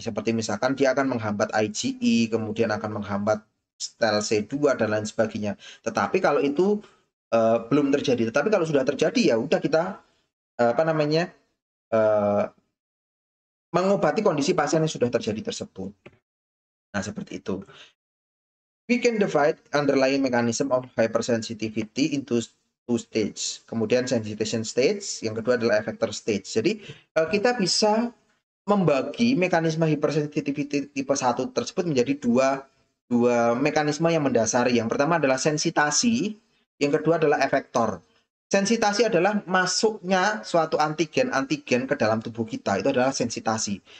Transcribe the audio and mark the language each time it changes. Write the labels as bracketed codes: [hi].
[id] Seperti misalkan dia akan menghambat IgE, kemudian akan menghambat sel C2 dan lain sebagainya. Tetapi kalau itu belum terjadi, tetapi kalau sudah terjadi ya udah kita apa namanya, eee, mengobati kondisi pasien yang sudah terjadi tersebut. Nah, seperti itu. [en] We can divide underlying mechanism of hypersensitivity into two stage. [id] Kemudian sensitization stage, yang kedua adalah effector stage. Jadi, kita bisa membagi mekanisme hypersensitivity tipe 1 tersebut menjadi dua dua mekanisme yang mendasari. Yang pertama adalah sensitasi, yang kedua adalah efektor. Sensitasi adalah masuknya suatu antigen-antigen ke dalam tubuh kita, itu adalah sensitasi.